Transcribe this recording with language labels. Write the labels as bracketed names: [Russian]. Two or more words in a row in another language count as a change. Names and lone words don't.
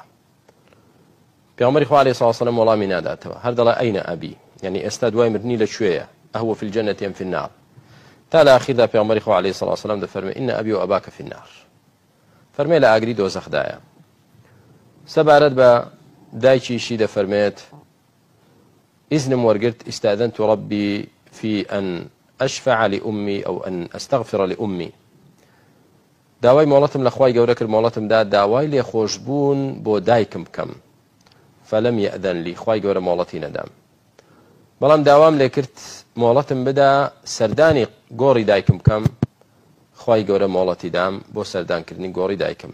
[Central Kurdish] پێغەمبەری خوا عەلەیهی سڵاو وسەلام وەڵامی ناداتەوە، هەر دەڵێ [Arabic] ئەینە ئەبی، [Central Kurdish] یعنی ئێستا دوای مردنی لەکوێیە؟ [Arabic] ئەهوە فی الجەنەة ئەم فی النار؟ [Central Kurdish] تا لە ئاخیردا پێغەمبەری خوا عەلەیهی سڵاو وسەلام دەفەرمێ [Arabic] ئینە ئەبی و ئەباکە فی النار، [Central Kurdish] فەرمێ لە ئاگری دۆزەخدایە. سەبارەت بە دایکیشی دەفەرمێت ئیزنم وەرگرت [Arabic] ئیستاذنت ربی في أن أشفع لأمي أو أن أستغفر لأمي، [Central Kurdish] داوای مۆڵەتم لە خوای گەورە کرد، مۆڵەتمدا داوای لێخۆشبوون بۆ دایکم بکەم، [Arabic] فەلەم یەئذەن لی، [Central Kurdish] خوای گەورە مۆڵەتی نەدام. بەڵام داوام لێ کرد مۆڵەتم بدا سەردانی گۆڕی دایکم بکەم، خوای گەورە مۆڵەتی دام بۆ سەردانکردنی گۆڕی دایکم.